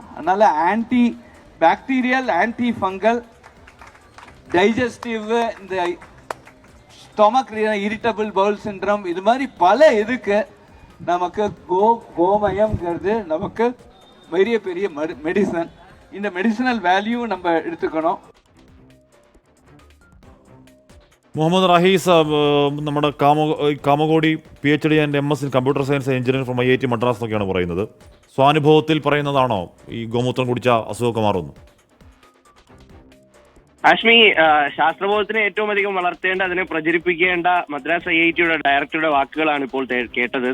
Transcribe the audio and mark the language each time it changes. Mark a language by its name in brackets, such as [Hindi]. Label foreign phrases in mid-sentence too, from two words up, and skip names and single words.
[Tamil] அதனால [English] anti bacterial, anti fungal, digestive, [Tamil] இந்த [English] stomach irritable bowel syndrome, [Tamil] இது மாதிரி பல இதுக்கு நமக்கு கோமயம்ங்கிறது நமக்கு பெரிய மெடிசன். இந்த [English] medicinal value [Tamil] நம்ம എടുത്തുക്കണം. [Malayalam] മുഹമ്മദ് റഹീസ്, നമ്മുടെ കാമകോടി [English] PhD and MS in computer science engineer from IIT Madras [Malayalam] എന്നൊക്കെയാണ് പറയുന്നത്. സ്വാനുഭവത്തിൽ പറയുന്നതാണോ ഈ ഗോമൂത്രം കുടിച്ച അസുഖമൊക്കെ മാറുന്നു? ആഷ്മി, ശാസ്ത്രബോധത്തിനെ ഏറ്റവും അധികം വളർത്തേണ്ട, അതിനെ പ്രചരിപ്പിക്കേണ്ട മദ്രാസ് IITയുടെ ഡയറക്ടറുടെ വാക്കുകളാണ് ഇപ്പോൾ കേട്ടത്.